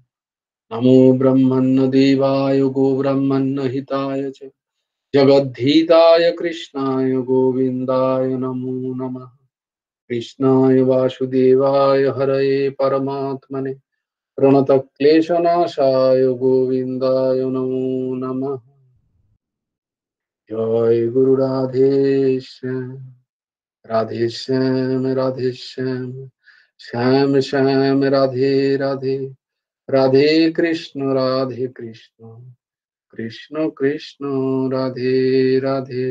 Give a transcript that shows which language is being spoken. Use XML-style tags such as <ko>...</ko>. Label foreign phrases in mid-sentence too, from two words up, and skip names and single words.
<sa>नमो ब्रह्मण्य देवाय गोब्रह्मण्य हिताय च जगद्धिताय कृष्णाय गोविन्दाय नमो नमः। कृष्णाय वासुदेवाय हरये परमात्मने प्रणतक्लेशनाशाय गोविन्दाय नमो नमः।</sa> <bn>জয় গুরু রাধে শ্যাম, রাধে শ্যাম রাধে শ্যাম, শ্যাম শ্যাম রাধে রাধে, রাধে কৃষ্ণ কৃষ্ণ কৃষ্ণ রাধে রাধে।</bn>